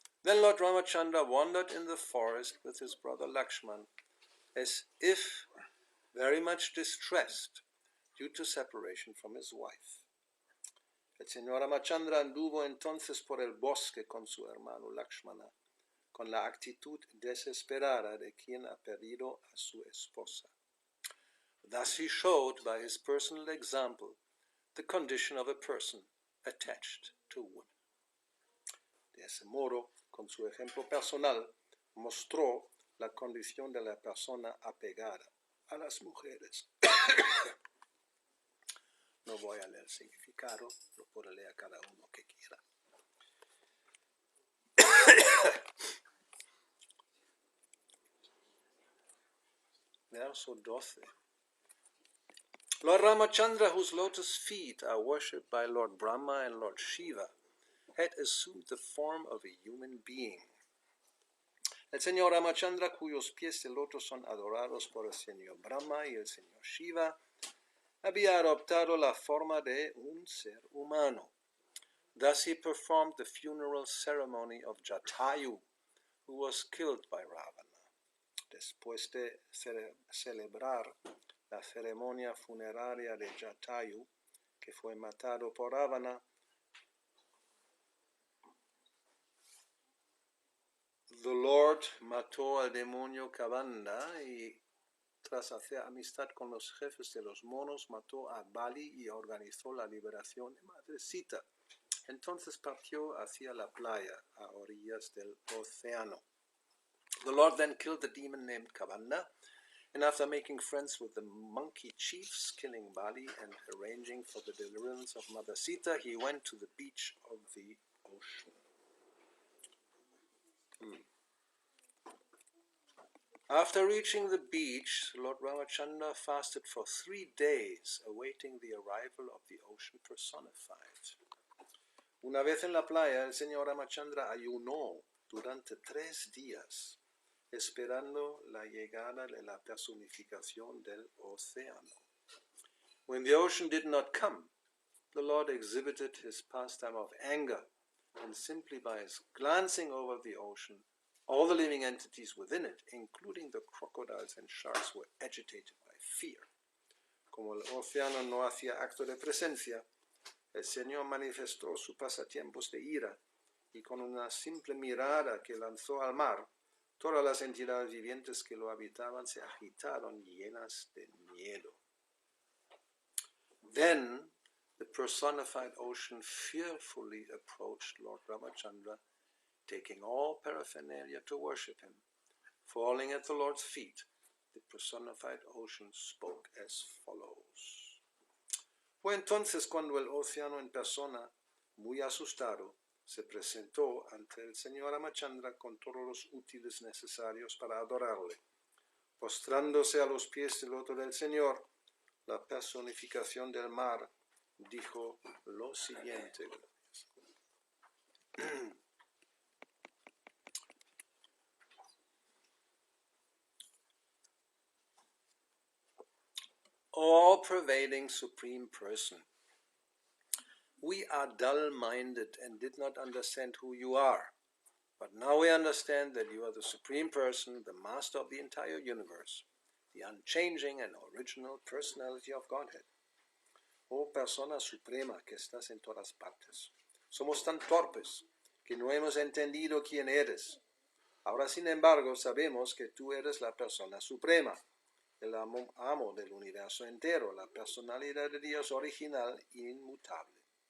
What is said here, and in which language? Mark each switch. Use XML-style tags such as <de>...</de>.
<en>Then Lord Ramachandra wandered in the forest with his brother Lakshman, as if very much distressed due to separation from his wife.</en> <es>El señor Ramachandra anduvo entonces por el bosque con su hermano Lakshmana, con la actitud desesperada de quien ha perdido a su esposa.</es> <en>Thus he showed by his personal example the condition of a person attached to women.</en> <es>De ese modo, con su ejemplo personal, mostró la condición de la persona apegada a las mujeres. No voy a leer el significado, lo puede leer cada uno que quiera. Verso 12.</es> <en>Lord Ramachandra, whose lotus feet are worshipped by Lord Brahma and Lord Shiva, had assumed the form of a human being.</en> <es>El señor Ramachandra, cuyos pies de lotos son adorados por el señor Brahma y el señor Shiva, había adoptado la forma de un ser humano.</es> <en>Thus he performed the funeral ceremony of Jatayu, who was killed by Ravana.</en> <es>Después de celebrar la ceremonia funeraria de Jatayu, que fue matado por Ravana,</es> <en>the Lord</en> <es>mató al demonio Kavanda y tras hacer amistad con los jefes de los monos, mató a Bali y organizó la liberación de Madre Sita. Entonces partió hacia la playa, a orillas del océano.</es> <en>The Lord then killed the demon named Kavanda, and after making friends with the monkey chiefs, killing Bali, and arranging for the deliverance of Mother Sita, he went to the beach of the ocean. After reaching the beach, Lord Ramachandra fasted for 3 days, awaiting the arrival of the ocean personified.</en> <es>Una vez en la playa, el señor Ramachandra ayunó durante 3 días, esperando la llegada de la personificación del océano.</es> <en>When the ocean did not come, the Lord exhibited his pastime of anger, and simply by his glancing over the ocean, all the living entities within it, including the crocodiles and sharks, were agitated by fear.</en> <es>Como el océano no hacía acto de presencia, el Señor manifestó sus pasatiempos de ira, y con una simple mirada que lanzó al mar, todas las entidades vivientes que lo habitaban se agitaron llenas de miedo.</es> <en>Then the personified ocean fearfully approached Lord Ramachandra taking all paraphernalia to worship him. Falling at the Lord's feet, the personified ocean spoke as follows.</en> <es>Fue entonces cuando el océano en persona, muy asustado, se presentó ante el señor Ramachandra con todos los útiles necesarios para adorarle. Postrándose a los pies del loto del Señor, la personificación del mar dijo lo siguiente.</es> <en>All-pervading Supreme Person, we are dull-minded and did not understand who you are. But now we understand that you are the Supreme Person, the Master of the entire universe, the unchanging and original personality of Godhead.</en> <es>Oh Persona Suprema que estás en todas partes. Somos tan torpes que no hemos entendido quién eres. Ahora, sin embargo, sabemos que tú eres la Persona Suprema, el amo del universo entero, la personalidad de Dios original e inmutable.</es>